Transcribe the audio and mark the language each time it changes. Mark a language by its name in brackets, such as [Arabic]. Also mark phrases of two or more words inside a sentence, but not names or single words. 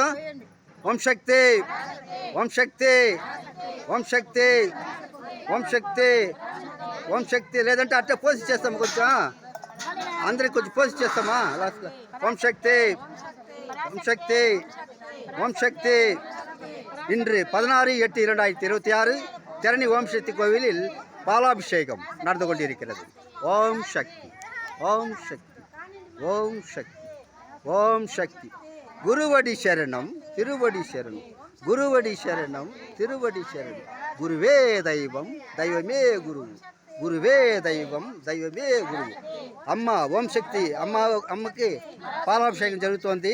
[Telugu] ఓం శక్తి లేదంటే అట్టే పోసి చేస్తాము కొంచెం. అందరికి కొంచెం పోసి చేస్తామా లాస్ట్లో. [Tamil] ఓం శక్తి இன்று 16/8/2026 தரணி ஓம் சக்தி கோவிலில் பாலாபிஷேகம் நடந்து கொண்டிருக்கிறது. ஓம் சக்தி குருவடி சரணம் திருவடி சரணம் குருவே தெய்வம் தெய்வமே குரு. [Telugu] అమ్మ ఓం శక్తి అమ్మకి పాలాభిషేకం జరుగుతోంది.